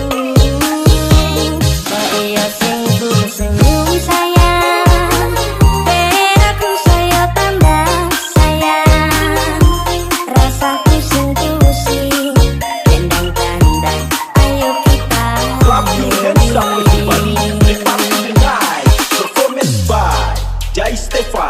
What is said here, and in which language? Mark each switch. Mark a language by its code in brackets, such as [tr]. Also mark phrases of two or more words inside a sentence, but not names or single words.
[jv] Kok iya sing senyum sayang, ben aku saya tambah sayang. Rasaku sing pusing, kendang-kendang, ayo kita [en] Clap your hands up everybody. Take part in the night. Performance by Jai Stefan.